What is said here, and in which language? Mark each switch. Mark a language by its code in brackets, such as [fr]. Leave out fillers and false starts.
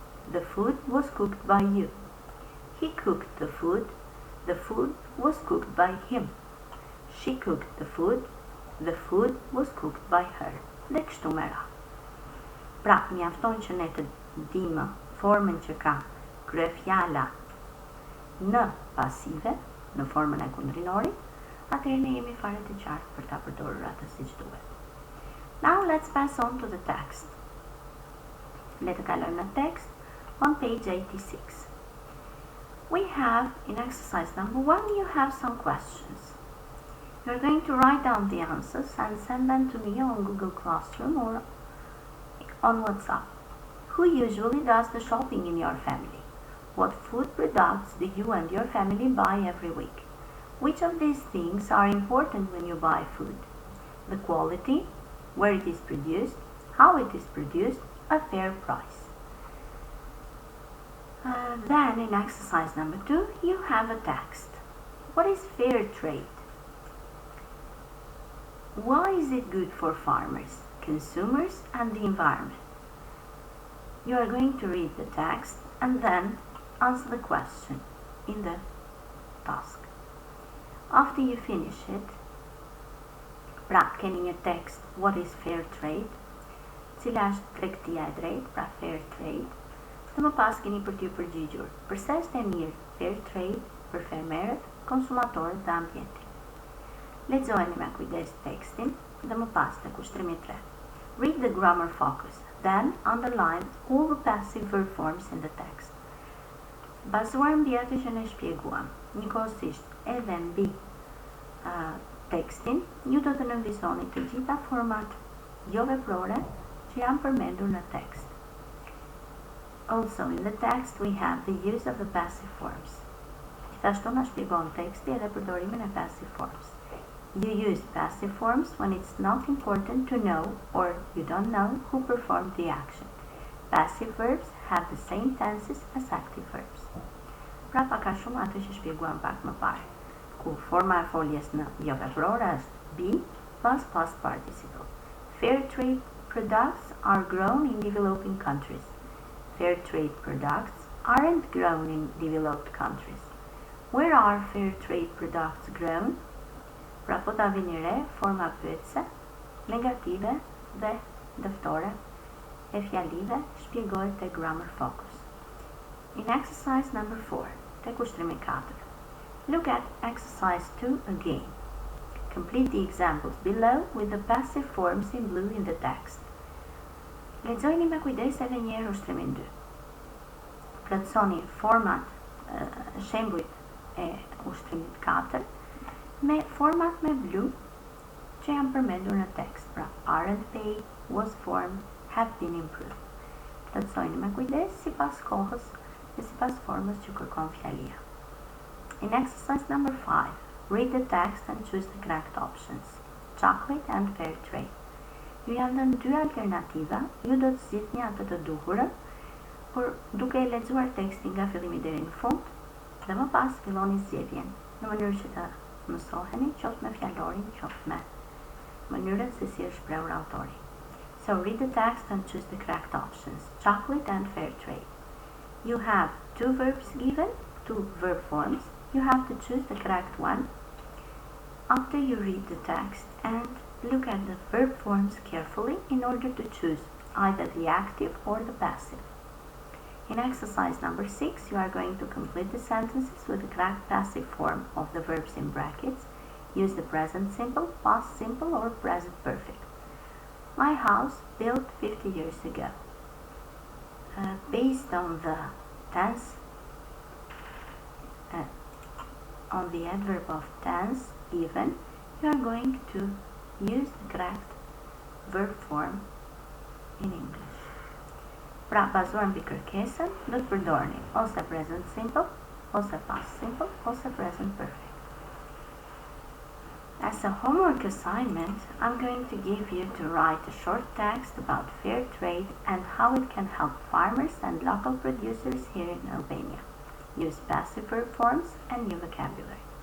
[en] The food was cooked by you. He cooked the food. The food was cooked by him. She cooked the food. The food was cooked by her. [sq] Dhe kështu me radhë. Pra, mjafton që ne të dimë formën që ka kryefjala në pasive, në formën e kundërinorit, atëherë ne jemi fare të qartë për ta përdorur atë siç duhet. [en] Now let's pass on to the text. [sq] Le të kalojmë në tekst [en] on page 86. We have, in exercise number 1, you have some questions. You're going to write down the answers and send them to me on Google Classroom or on WhatsApp. Who usually does the shopping in your family? What food products do you and your family buy every week? Which of these things are important when you buy food? The quality, where it is produced, how it is produced, a fair price. Then in exercise number 2, you have a text. What is fair trade? Why is it good for farmers, consumers, and the environment? You are going to read the text and then answer the question in the task. After you finish it, [sq] Pra, keni një tekst, [en] what is fair trade? [sq] Cila është tregtia e drejtë, pra fair trade. Dhe më pas keni për t'ju përgjigjur, përse është e mirë fair trade për fermerët, konsumatorët dhe ambientin. Lexojeni me kujdes tekstin dhe më pas te kushtrimi 3. [en] Read the grammar focus, then underline all the passive verb forms in the text. [sq] Bazuar mbi atë që ne shpjeguam, njëkohësisht edhe mbi tekstin, ju do të nënvizoni të gjitha format jo veprore që janë përmendur në tekst. [en] Also, in the text we have the use of the passive forms. [sq] Gjithashtu na shpjegon teksti edhe përdorimin e [en] passive forms. You use passive forms when it's not important to know or you don't know who performed the action. Passive verbs have the same tenses as active verbs. [sq] Pra paka shumë atë që shpjeguam pak më parë, ku forma e foljes në jo veprore është be plus past participle. [en] Fair trade products are grown in developing countries. Fair trade products aren't grown in developed countries. Where are fair trade products grown? [sq] Pra po ta vini re, forma pyetëse, negative dhe dëftore e fjalive shpjegohet te grammar focus. [en] In exercise number 4, [sq] te kushtrimi 4, [en] look at exercise 2 again. Complete the examples below with the passive forms in blue in the text. [sq] Lexojini me kujdes edhe një herë ushtrimin 2. Plotësoni format, shembujt e ushtrimit 4 me format me blu që janë përmendur në tekst, pra [en] aren't paid, was formed, have been improved. [sq] Plotësojini me kujdes sipas kohës dhe sipas formës që kërkon fjalia. [en] In exercise number 5, read the text and choose the correct options. Chocolate and fair trade. [sq] Ju janë dhënë dy alternativa, ju do të zgjidhni atë të duhurën, por duke e lexuar tekstin nga fillimi deri në fund, dhe më pas filloni zgjedhjen në mënyrë që të mësoheni qoftë me fjalorin, qoftë me mënyrën se si është shprehur autori. [en] So read the text and choose the correct options. Chocolate and fair trade. You have two verbs given, two verb forms. You have to choose the correct one after you read the text and look at the verb forms carefully in order to choose either the active or the passive. In exercise number 6, you are going to complete the sentences with the correct passive form of the verbs in brackets. Use the present simple, past simple, or present perfect. My house built 50 years ago. Based on the tense, on the adverb of tense given, you are going to use the correct verb form in English. [sq] Pra, bazuar mbi kërkesën, do të përdorni ose present simple, ose past simple, ose present perfect. [en] As a homework assignment, I'm going to give you to write a short text about fair trade and how it can help farmers and local producers here in Albania. Use passive verb forms and new vocabulary.